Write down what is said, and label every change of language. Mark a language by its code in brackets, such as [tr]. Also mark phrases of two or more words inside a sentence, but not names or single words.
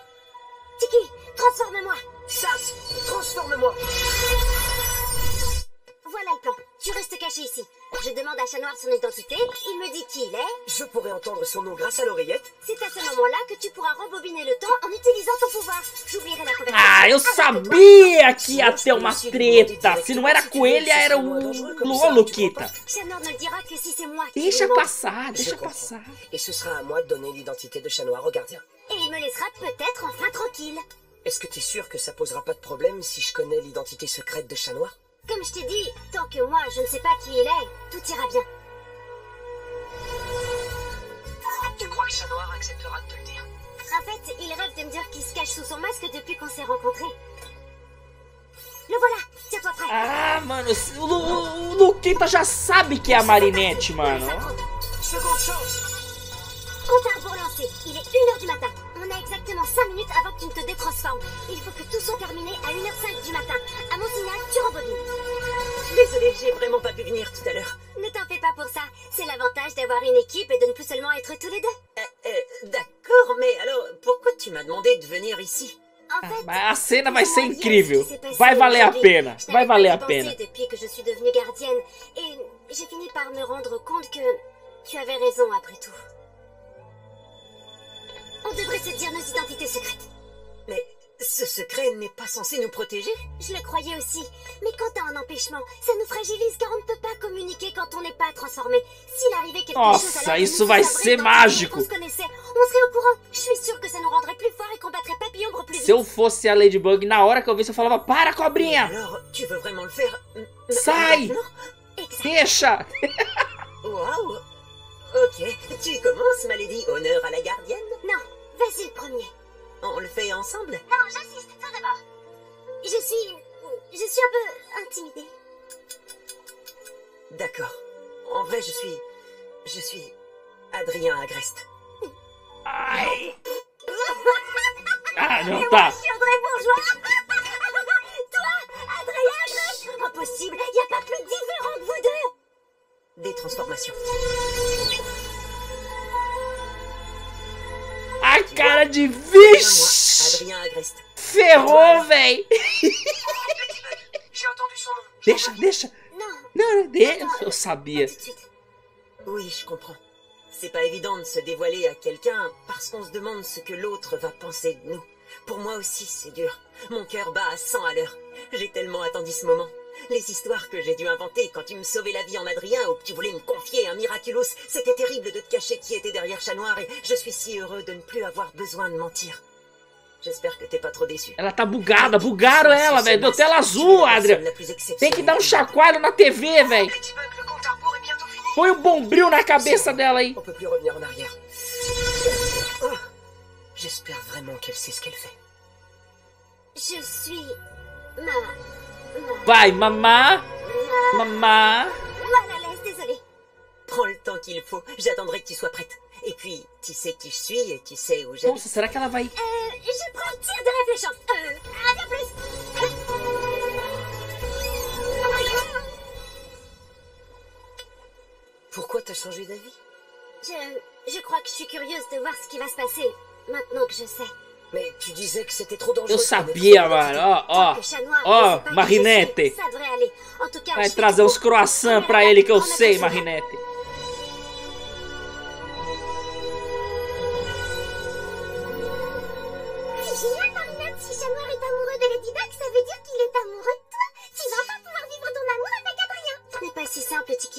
[fr] Tiki, transforme-moi. Sas, transforme-moi. Voilà le plan. Tu restes caché ici. Je demande à Chat Noir son identité, il me dit qui il est. Je pourrais entendre son nom grâce à l'oreillette. C'est à ce moment-là que tu pourras rembobiner le temps en utilisant ton pouvoir. J'oublierai la conversation. [pt] Ah, eu sabia que ia ter uma treta. Se não era com ele, era o Luquita. [fr] Chat Noir ne le dira que si c'est moi qui [pt] Deixa [fr] lui demande. [pt] passar, [fr] Je [pt] deixa [fr] comprends. [pt] passar. [fr] Et ce sera à moi de donner l'identité de Chat Noir au gardien. Et il me laissera peut-être enfin tranquille. Est-ce que t'es sûr que ça posera pas de problème si je connais l'identité secrète de Chat Noir? Comme je t'ai dit, tant que moi je ne sais pas qui il est, tout ira bien. Tu crois que Chat Noir acceptera de te le dire? En fait, il rêve de me dire qu'il se cache sous son masque depuis qu'on s'est rencontrés. Le voilà, tiens-toi prêt. [pt] Ah, mano, o Luquita já sabe que é a Marinette, mano. [fr] Seconde chance. Compte à rebours lancé, il est 1h du matin. On a exactement 5 minutes avant que tu ne te détransformes. Il faut que tout soit terminé à 1h05 du matin. À mon signal, tu rembobines. Désolée, j'ai vraiment pas pu venir tout à l'heure. Ne t'en fais pas pour ça. C'est l'avantage d'avoir une équipe et de ne plus seulement être tous les deux. D'accord, mais alors, pourquoi tu m'as demandé de venir ici? En fait, [pt] Mas a cena vai ser [fr] comment dire [pt] incrível. [fr] ce qui s'est passé [pt] Vai valer a [fr] aujourd'hui? [pt] pena. [fr] Je [pt] Vai [fr] n'avais pas [pt] valer [fr] y [pt] a [fr] pensé [pt] pena. [fr] depuis que je suis devenue gardienne. Et j'ai fini par me rendre compte que tu avais raison après tout. On devrait se dire nos identités secrètes. Mais ce secret n'est pas censé nous protéger? Je le croyais aussi. Mais quand t'as un empêchement, ça nous fragilise car on ne peut pas communiquer quand on n'est pas transformé. S'il arrivait quelque [pt] Nossa, [fr] chose alors que [pt] isso [fr] nous [pt] vai [fr] sommes [pt] ser [fr] dans [pt] mágico. [fr] qu'on se connaissait, on serait au courant. Je suis sûre que ça nous rendrait plus forts et combattrait Papillombre plus vite. [pt] Se eu fosse a Ladybug, na hora que eu visse, eu falava: Para, cobrinha! [fr] Alors, tu veux vraiment le faire [pt] Sai! [fr] maintenant? Exact. [pt] Deixa! [fr] Waouh! Ok, tu commences, ma lady. Honneur à la gardienne. Non, vas-y le premier. On le fait ensemble? Non, j'insiste, toi d'abord. Je suis un peu intimidée. D'accord. En vrai, je suis Adrien Agreste. [pt] Ai! Ah, não tá. [fr] Je suis Audrey Bourgeois. Toi, Adrien, impossible, y a pas plus différent que vous deux. Des transformations. [pt] A cara de [fr] Moi, [pt] vixe! [fr] Adrien Agreste. [pt] Ferrou, véi! [fr] J'ai entendu son nom. [pt] Deixa. [fr] Non, [pt] Não, deixa. Eu sabia. [fr] tout de suite. Oui, je comprends. C'est pas évident de se dévoiler à quelqu'un parce qu'on se demande ce que l'autre va penser de nous. Pour moi aussi, c'est dur. Mon cœur bat à 100 à l'heure. J'ai tellement attendu ce moment. Les histoires que j'ai dû inventer quand tu me sauvais la vie en Adrien ou que tu voulais me confier un Miraculous, c'était terrible de te cacher qui était derrière Chat Noir et je suis si heureux de ne plus avoir besoin de mentir. J'espère que t'es pas trop déçu. [pt] Ela tá bugada, bugaram ela, velho. Deu tela azul, Adria. Tem que dar um chacoalho na TV, velho. [fr] Ladybug, le compte à rebours est bientôt fini. [pt] Põe um bombril na cabeça dela aí. [fr] On peut plus revenir en arrière. Oh, j'espère vraiment qu'elle sait ce qu'elle fait. Je suis [pt] Vai, mamá. [fr] mal à l'aise, désolée. Prends le temps qu'il faut, j'attendrai que tu sois prête. Et puis, tu sais qui je suis et tu sais où j'habite. [pt] Nossa, será que ela vai... [fr] Je prends le tir de réfléchissant. À bien plus. Pourquoi t'as changé d'avis? Je crois que je suis curieuse de voir ce qui va se passer, maintenant que je sais. Mais tu disais que c'était trop dangereux. [pt] Eu sabia, mano. Ó, [fr] Que Chat Noir [pt] ó. [fr] ne sait [pt] Ó, [fr] pas qui [pt] Marinette. [fr] je suis, ça devrait aller. En tout cas, [pt] Vai [fr] je [pt] trazer [fr] fais [pt] uns [fr] tout [pt] croissants [fr] pour [pt] pra [fr] me [pt] ele que eu [fr] remettre [pt] sei, [fr] en [pt] Marinette. [fr] C'est génial, Marinette. Si Chat Noir est amoureux de Ladybug, ça veut dire qu'il est amoureux de toi. Tu vas pas pouvoir vivre ton amour avec Adrien. Ce n'est pas si simple, Tiki.